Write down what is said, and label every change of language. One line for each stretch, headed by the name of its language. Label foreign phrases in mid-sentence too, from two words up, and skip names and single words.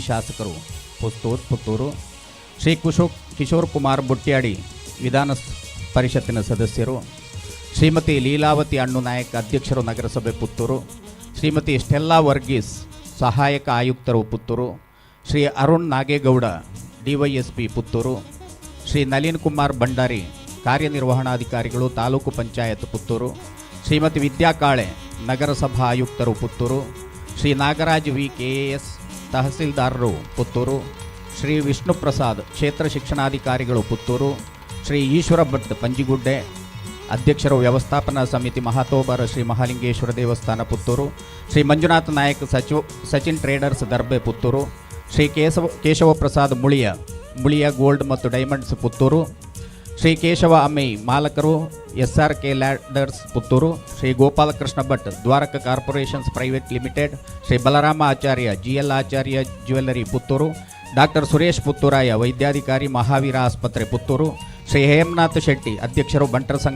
Kannada: ಶಾಸಕರು ಪುತ್ತೂರು, ಶ್ರೀ ಕಿಶೋರ್ ಕುಮಾರ್ ಬುಟ್ಯಾಡಿ ವಿಧಾನ ಪರಿಷತ್ತಿನ ಸದಸ್ಯರು, ಶ್ರೀಮತಿ ಲೀಲಾವತಿ ಅಣ್ಣು ನಾಯಕ್ ಅಧ್ಯಕ್ಷರು ನಗರಸಭೆ ಪುತ್ತೂರು, ಶ್ರೀಮತಿ ಸ್ಟೆಲ್ಲಾ ವರ್ಗೀಸ್ ಸಹಾಯಕ ಆಯುಕ್ತರು ಪುತ್ತೂರು, ಶ್ರೀ ಅರುಣ್ ನಾಗೇಗೌಡ ಡಿವೈಎಸ್ಪಿ ಪುತ್ತೂರು, ಶ್ರೀ ನಳಿನ್ ಕುಮಾರ್ ಭಂಡಾರಿ ಕಾರ್ಯನಿರ್ವಹಣಾಧಿಕಾರಿಗಳು ತಾಲೂಕು ಪಂಚಾಯತ್ ಪುತ್ತೂರು, ಶ್ರೀಮತಿ ವಿದ್ಯಾ ಕಾಳೆ ನಗರಸಭಾ ಆಯುಕ್ತರು ಪುತ್ತೂರು, ಶ್ರೀ ನಾಗರಾಜ್ ವಿ ಕೆಎಎಸ್ ತಹಸೀಲ್ದಾರರು ಪುತ್ತೂರು, ಶ್ರೀ ವಿಷ್ಣು ಪ್ರಸಾದ್ ಕ್ಷೇತ್ರ ಶಿಕ್ಷಣಾಧಿಕಾರಿಗಳು ಪುತ್ತೂರು, ಶ್ರೀ ಈಶ್ವರ ಭಟ್ ಪಂಜಿಗುಡ್ಡೆ ಅಧ್ಯಕ್ಷರು ವ್ಯವಸ್ಥಾಪನಾ ಸಮಿತಿ ಮಹಾತೋಬರ ಶ್ರೀ ಮಹಾಲಿಂಗೇಶ್ವರ ದೇವಸ್ಥಾನ ಪುತ್ತೂರು, ಶ್ರೀ ಮಂಜುನಾಥ್ ನಾಯಕ್ ಸಚಿನ್ ಟ್ರೇಡರ್ಸ್ ದರ್ಬೆ ಪುತ್ತೂರು, ಶ್ರೀ ಕೇಶವ ಪ್ರಸಾದ್ ಮುಳಿಯ ಗೋಲ್ಡ್ ಮತ್ತು ಡೈಮಂಡ್ಸ್ ಪುತ್ತೂರು, ಶ್ರೀ ಕೇಶವ ಅಮ್ಮೈ ಮಾಲಕರು SRK ಲ್ಯಾಡರ್ಸ್ ಪುತ್ತೂರು, ಶ್ರೀ ಗೋಪಾಲಕೃಷ್ಣ ಭಟ್ ದ್ವಾರಕ ಕಾರ್ಪೊರೇಷನ್ಸ್ ಪ್ರೈವೇಟ್ ಲಿಮಿಟೆಡ್, ಶ್ರೀ ಬಲರಾಮ ಆಚಾರ್ಯ GL ಆಚಾರ್ಯ ಜ್ಯುವೆಲ್ಲರಿ ಪುತ್ತೂರು, ಡಾಕ್ಟರ್ ಸುರೇಶ್ ಪುತ್ತೂರಾಯ ವೈದ್ಯಾಧಿಕಾರಿ ಮಹಾವೀರ ಆಸ್ಪತ್ರೆ ಪುತ್ತೂರು, ಶ್ರೀ ಹೇಮನಾಥ್ ಶೆಟ್ಟಿ ಅಧ್ಯಕ್ಷರು ಬಂಟರ ಸಂಘ